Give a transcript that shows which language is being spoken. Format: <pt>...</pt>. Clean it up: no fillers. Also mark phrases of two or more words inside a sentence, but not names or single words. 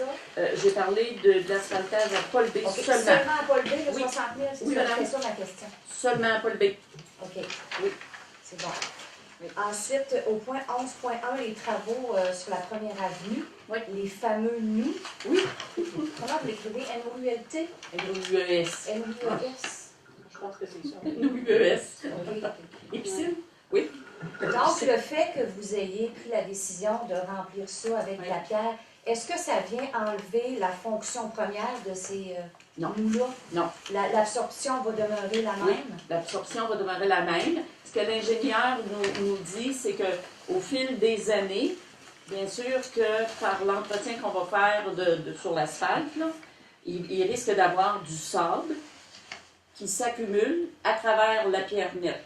<fr>J'ai parlé de l'asphaltage à Paul B. Okay. Seulement. Seulement à Paul B, le Oui. 60 000, c'est Oui, ça, madame. c'était ça ma question. Seulement à Paul B. OK. Oui. C'est bon. Oui. Ensuite, au point 11.1, les travaux sur la première avenue, Oui. les fameux nous. Oui. Comment vous l'écrivez? N-O-U-L-T? N-O-U-E-S. N-O-U-L-S. Je pense que c'est ça. N-O-U-E-S. OK. Épicine? Donc, le fait que vous ayez pris la décision de remplir ça avec de la pierre, est-ce que ça vient enlever la fonction première de ces Non. nous-là? Non. L'absorption va demeurer la Oui. même? L'absorption va demeurer la même. Ce que l'ingénieur nous dit, c'est qu'au fil des années, bien sûr que par l'entretien qu'on va faire sur l'asphalte, là, il risque d'avoir du sable qui s'accumule à travers la pierre nette.</fr>